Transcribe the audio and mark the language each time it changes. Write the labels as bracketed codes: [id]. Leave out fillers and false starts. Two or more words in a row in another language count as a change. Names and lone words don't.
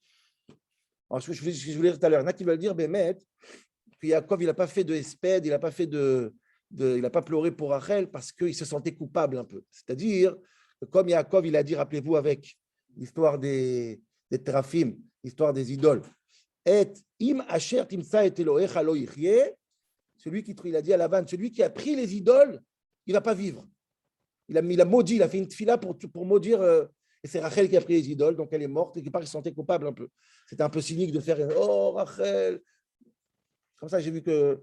[fr] Alors, je voulais dire tout à l'heure, il y en a qui veulent dire, Bémet, que Yaakov, il n'a pas fait de espède, il n'a pas fait il n'a pas pleuré pour Rachel parce qu'il se sentait coupable un peu. C'est-à-dire, comme Yaakov, il a dit, rappelez-vous, avec l'histoire des Teraphim, l'histoire des idoles, et [he] עם אשר תמצא את אלהיך לא יחיה, [fr] il a dit à Lavan, celui qui a pris les idoles, il ne va pas vivre. Il a maudit, il a fait une tfila pour maudire. Et c'est Rachel qui a pris les idoles, donc elle est morte. Et quelque part, il se sentait coupable un peu. C'était un peu cynique de faire oh, Rachel. Comme ça, j'ai vu que.